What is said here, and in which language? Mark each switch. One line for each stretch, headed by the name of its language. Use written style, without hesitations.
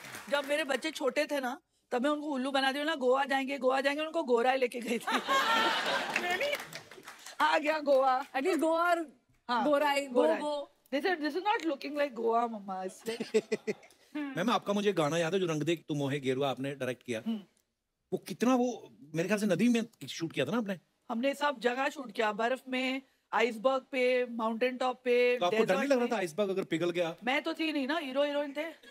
Hindi: जब मेरे बच्चे छोटे थे ना, तब मैं उनको उल्लू बना दी ना, गोवा जाएंगे गोवा जाएंगे, उनको गोरा लेके गई थी। आ गया गोवा। एटलीस्ट गोवा और हाँ, गोरा गोरा। गो।
English: This is not looking like Goa
Hindi: मम्मा, इसलिए। मैम, आपका मुझे गाना याद है जो रंग दे तू मोहे गेरुआ आपने डायरेक्ट किया, वो कितना, वो मेरे ख्याल से नदी में शूट किया था ना आपने? हमने सब जगह शूट किया, बर्फ में, आइसबर्ग पे, माउंटेन टॉप पे। तो आपको डर नहीं
English: desert
Hindi: लग रहा में। था आइसबर्ग अगर पिघल गया? मैं तो थी नहीं ना, हीरो हीरोइन थे।